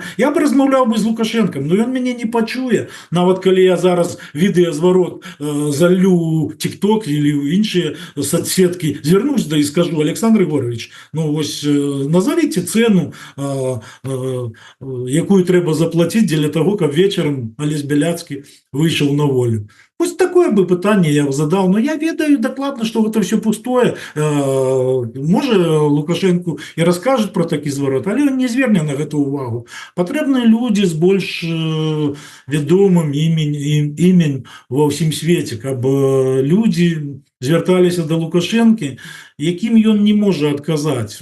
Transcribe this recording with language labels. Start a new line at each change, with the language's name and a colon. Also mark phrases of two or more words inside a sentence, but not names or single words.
Belarusian: Я бы размаўляў бы з Лукашэнкам, но ён мяне не пачуе, нават калі я зараз відэазварот залю TikTok или іншыя соцсеткі, звернусь да і скажу: Александр Егорович, ну вось
Russian: назовите цену,
Belarusian: якую трэба заплатіць для того, каб вечарам Алесь Беляцкі выйшаў на волю. Вось такое бы пытанне я задал, но я ведаю дакладна, што гэта все пустое. Можа, Лукашенко і раскажет про такі зварот, але он не зверне на гэту увагу. Патрэбныя людзі з больш вядомым імень ва ўсім свеце, каб людзі звярталіся да Лукашэнкі, якім ён не можа адказаць.